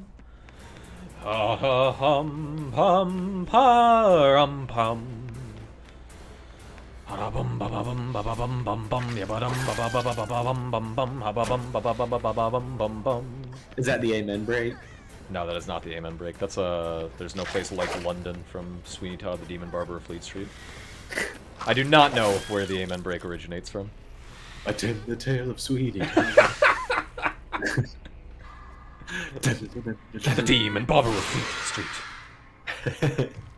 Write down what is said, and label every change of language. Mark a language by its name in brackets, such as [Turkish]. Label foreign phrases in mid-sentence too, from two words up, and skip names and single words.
[English] Ha ha hum pum parum pum. Bum ba ba bum ba ba bum bum bum ya ba dum ba ba ba ba ba ba bum bum bum ha ba bum ba ba ba ba ba ba bum bum bum. Is that the Amen break? No, that is not the Amen break. That's There's no place like London from Sweeney Todd, the Demon Barber of Fleet Street. I do not know where the Amen break originates from. Attend the tale of Sweeney. The Demon Barber of Fleet Street.